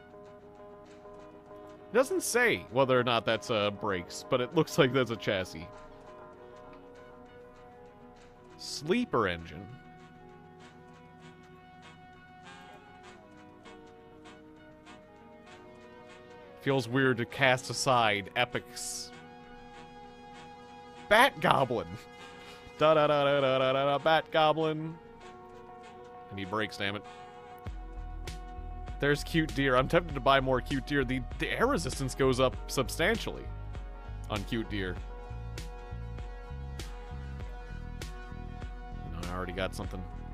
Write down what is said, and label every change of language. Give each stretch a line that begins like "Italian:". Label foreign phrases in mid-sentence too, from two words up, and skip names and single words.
English: It doesn't say whether or not that's brakes, but it looks like that's a chassis. Sleeper engine. Feels weird to cast aside epics. Bat Goblin. Da da da da da da da. Bat Goblin. I need brakes, damn it. There's cute deer. I'm tempted to buy more cute deer. The air resistance goes up substantially on cute deer. No, I already got something.